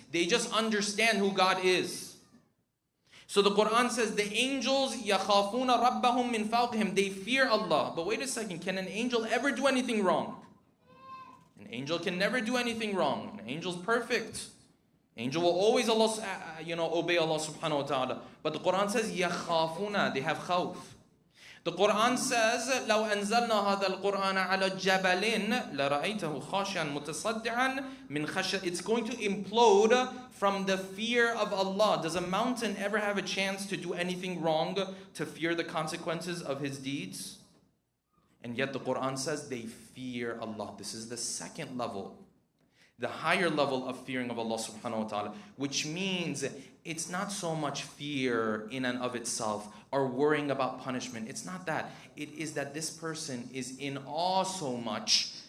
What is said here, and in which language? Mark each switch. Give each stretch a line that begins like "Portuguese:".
English: They just understand who God is. So the Quran says the angels
Arabic: يَخَافُونَ رَبَّهُمْ مِنْ فَوْقِهِمْ.
English: They fear Allah. But wait a second. Can an angel ever do anything wrong? An angel can never do anything wrong. An angel's perfect. Angel will always obey Allah subhanahu wa ta'ala. But the Quran says
Arabic: يَخَافُونَ.
English: They have khawf. The Quran says,
Arabic: لو أنزلنا هذا القرآن على جبل لرأيته خاشعا متصدعا من خشية.
English: It's going to implode from the fear of Allah. Does a mountain ever have a chance to do anything wrong, to fear the consequences of his deeds? And yet the Quran says they fear Allah. This is the second level, the higher level of fearing of Allah subhanahu wa ta'ala, which means it's not so much fear in and of itself or worrying about punishment. It's not that. It is that this person is in awe so much,